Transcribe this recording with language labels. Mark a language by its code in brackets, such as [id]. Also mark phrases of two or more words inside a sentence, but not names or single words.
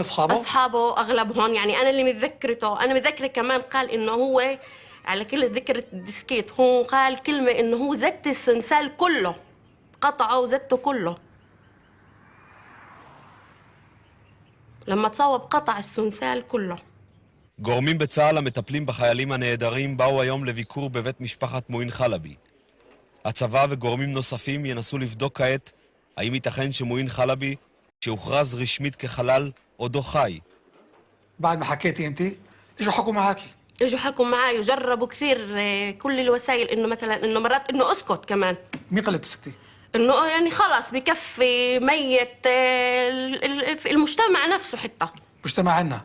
[ar] أصحابه أغلبهم، يعني أنا اللي متذكرته، أنا متذكرة كمان قال إنه هو على كل ذكرة الديسكيت، هو قال كلمة إنه هو زت السنسال كله، قطعه وزته كله. لما تصوب قطع السنسال كله. [he] גורמים בצה"ל המטפלים בחיילים הנהדרים באו היום לביקור בבית משפחת מועין חלבי. הצבא וגורמים נוספים ינסו לבדוק כעת האם ייתכן שמועין חלבי, שהוכרז רשמית כחלל, עודו חי. [ar] بعد ما حكيتي انت اجوا حكوا معاكي. اجوا حكوا معي وجربوا كثير كل الوسائل، انه مثلا انه مرات انه اسكت كمان. مين قال لك تسكتي؟ انه يعني خلص بكفي ميت في المجتمع نفسه حتى. مجتمعنا؟